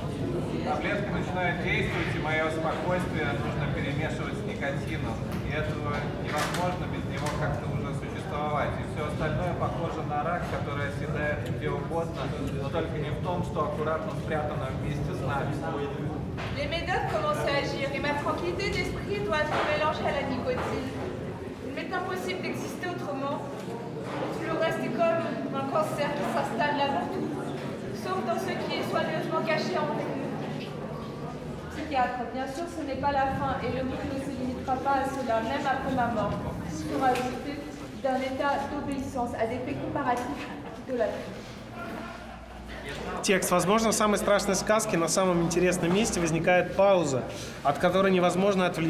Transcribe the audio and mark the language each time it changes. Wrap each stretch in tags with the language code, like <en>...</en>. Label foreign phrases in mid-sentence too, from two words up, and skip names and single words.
<ru>Таблетки начинают действовать, и мое спокойствие нужно перемешивать с никотином. И этого невозможно без него как-то уже существовать. И все остальное похоже на рак, который оседает где угодно, но только не в том, что аккуратно спрятано вместе с нами.</ru> <fr>Les médocs commencent à agir et ma tranquillité d'esprit doit être mélangée à la nicotine. Il m'est impossible d'exister autrement. Tout le reste est comme un cancer qui s'installe là partout, sauf dans ce qui est soigneusement caché en nous. Psychiatre, bien sûr, ce n'est pas la fin et le monde ne se limitera pas à cela, même après ma mort. Il faut rajouter d'un état d'obéissance à des faits comparatifs de la vie.</fr> <ru>Текст. Возможно, в самой страшной сказке на самом интересном месте возникает пауза, от которой невозможно отвлечься.</ru>